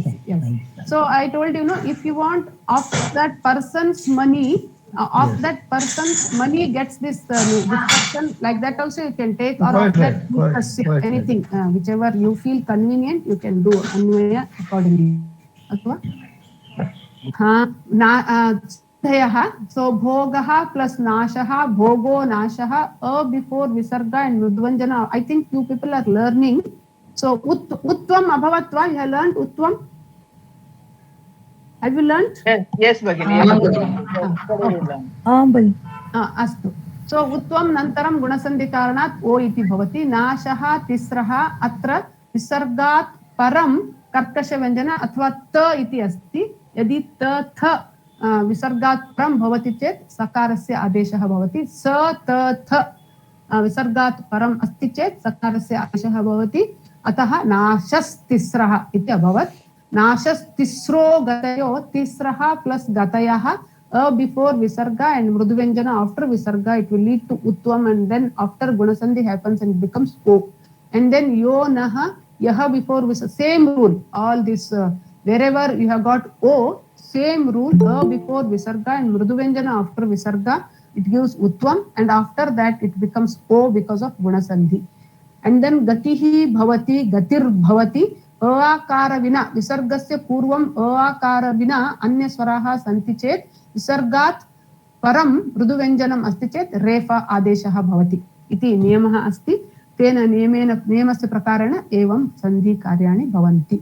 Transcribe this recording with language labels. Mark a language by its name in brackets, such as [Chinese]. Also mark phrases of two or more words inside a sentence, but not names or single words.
[English] So I told you, if you want of that person's money, that person's money gets this discussion, like that also you can take, or of that anything, whichever you feel convenient, you can do anvaya accordingly. [Sanskrit] So भोगः plus नशः, भोगो नशः, [English] before visarga and mridvanjana. I think you people are learning. So [Sanskrit] उत्वम् अभवत्व, [English] you have learned utvam? Have you learned? Yes, Bhagini. Astu. [Sanskrit] So उत्वं नन्तरं गुणसन्धिकरणात् ओ इति भवति. नशः तिस्रः अत्र विसर्गात् परं कर्कश व्यञ्जन अथवा त इति अस्ति. यदि त थ विसर्गात् परं भवति चेत् सकारस्य आदेशः भवति. स त थ विसर्गात् परं अस्ति चेत् सकारस्य आदेशः भवति. अतः नशस् तिस्रः इति अभवत्. नशस् तिस्रो गतयो, तिस्रः [English] plus gatayaha, before visarga and mruduvenjana after visarga, it will lead to utvam, and then after gunasandhi happens and it becomes o. And then [Sanskrit] यो नः, यः [English] before visarga, same rule. All this, wherever you have got o, same rule, before visarga and mruduvenjana after visarga, it gives utvam, and after that it becomes o because of gunasandhi. And then [Sanskrit] गतिः भवति, गतिर् भवति, अकार विना, विसर्गस्य पूर्वम् अकार विना, अन्य स्वराः सन्ति चेत्, विसर्गात् परं मृदुव्यञ्जनम् अस्ति चेत्, रेफ आदेशः भवति. इति नियमः अस्ति, तेन नियमस्य प्रकरण एवं सन्धि कार्याणि भवन्ति.